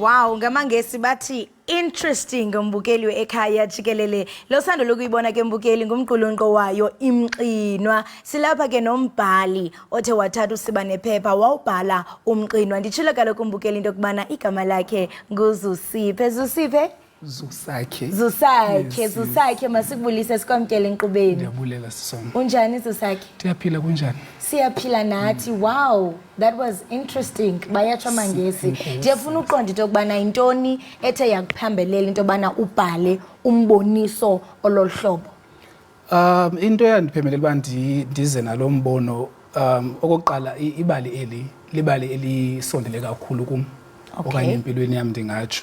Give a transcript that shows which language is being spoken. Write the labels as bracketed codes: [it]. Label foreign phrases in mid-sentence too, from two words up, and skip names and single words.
[xh] Wow, ngamangesi bathi interesting umbukeli we-Ekhaya Jikelele. Lo sando lokuyibona ke mbukeli ngumqulunqo wayo Imqinwa. Silapha ke nombhali othe wathatha usiba nephepha wawubhala umqinwa. Nditshilo kaloku umbukeli into yokubana igama lakhe nguZusiphe. Zusiphe? Zusakhe masikubulise sikwamkele enkqubeni. Ndiyabulela sisoma. Unjani Zusakhe? Ndiyaphila kunjani? Siyaphila nathi. [en] Wow, that was interesting. [xh] Bayatsho mangesi. Ndiyafuna uqonda into yokubana intoni ethe yakuphambelela into yobana ubhale umboniso ololuhlobo. Into eyandiphemelela uba ndize nalo mbono okokuqala libali elisondele kakhulu kum okanye empilweni yam ndingatsho.